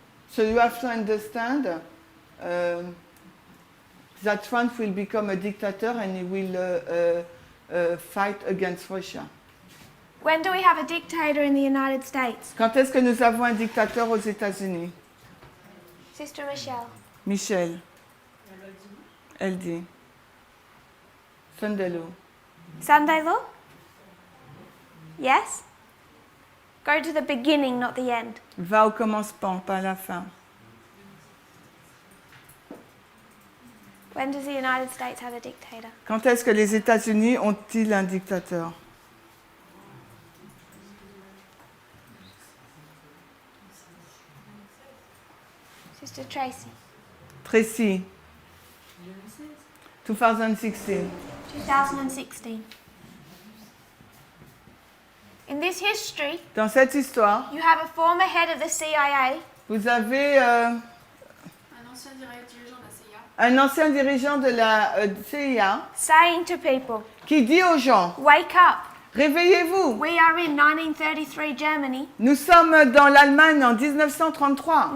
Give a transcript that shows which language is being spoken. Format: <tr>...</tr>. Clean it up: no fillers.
<en>So you have to understand that Trump will become a dictator and he will fight against Russia. When do we have a dictator in the United States?</en> <fr>Quand est-ce que nous avons un dictateur aux États-Unis?</fr> <en>Sister Michelle.</en> <fr>Michel. Elle dit.</fr> <en>Sunday law. Sunday law? Yes? Go to the beginning, not the end.</en> <fr>Va au commencement, pas à la fin.</fr> <en>When does the United States have a dictator?</en> <fr>Quand est-ce que les États-Unis ont-ils un dictateur?</fr> <en>Sister Tracy.</en> <fr>Tracy.</fr> <en>2016.</en> <fr>2016.</fr> <en>In this history,</en> <fr>dans cette histoire,</fr> <en>you have a former head of the CIA.</en> <fr>Vous avez Un ancien dirigeant de la CIA. un ancien dirigeant de la CIA</fr> <en>Saying to people,</en> <fr>qui dit aux gens,</fr> <en>wake up.</en> <fr>réveillez-vous,</fr> <en>We are in 1933 Germany.</en> <fr>nous sommes dans l'Allemagne en 1933.</fr>